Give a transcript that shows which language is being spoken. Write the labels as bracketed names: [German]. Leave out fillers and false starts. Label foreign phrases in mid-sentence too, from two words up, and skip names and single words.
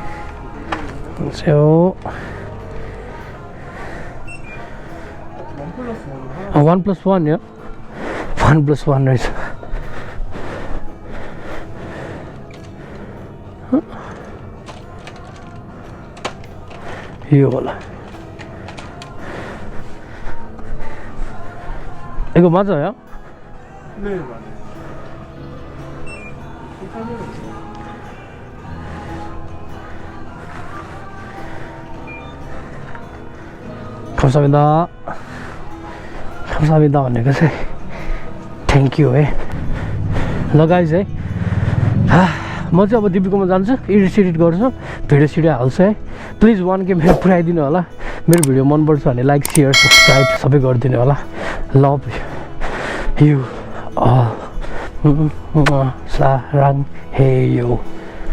[Nepali] 1+1 यो 1+1 रहेछ। यो होला [Korean] 이거 맞아요? 네, 맞아요. 감사합니다. [Nepali] 감사합니다 भनेको चाहिँ [English] thank you [Nepali] है। ल गाइज है, म चाहिँ अब दिपीकोमा जान्छु, एडिट गर्छु, भिडियो हाल्छु है। प्लिज 1K मेरो पुऱ्याइदिनु होला। मेरो भिडियो मनपर्छ भने [English] like share subscribe [Nepali] सबै गरिदिनु होला। [English] love you all [Korean] 사랑해요.